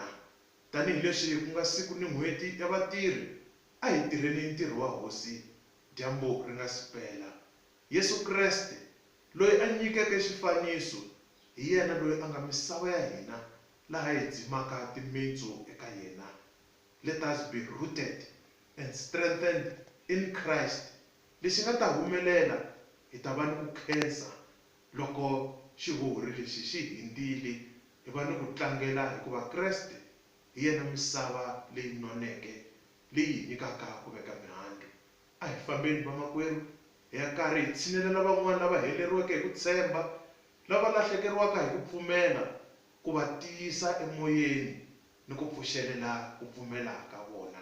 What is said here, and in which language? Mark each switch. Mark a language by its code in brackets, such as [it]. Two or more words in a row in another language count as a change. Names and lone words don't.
[ts] Tanihileswi ku nga siku ni n'hweti ya vatirhi, a hi tirheni ntirho wa Hosi dyambu ri nga si pela. Yesu Kreste loyi a nyikeke xifaniso, hi yena loyi a nga misava ya hina, laha hi dzimaka timintsu eka yena. [en] Let us be rooted and strengthened in Christ. [ts] Lexi nga ta humelela, hi ta va ni ku khensa loko xihuhuri lexi xi hindzile, hi va ni ku tlangela hikuva Kreste hi yena misava leyi noneke, leyi hi nyikaka ku veka mihandzu. A hi fambeni vamakwerhu, hi ya karhi hi tshinelela van'wana lava heleriweke hi ku tshemba, lava lahlekeriwaka hi ku pfumela, ku va tiyisa emoyeni ni ku pfuxelela ku pfumela ka vona.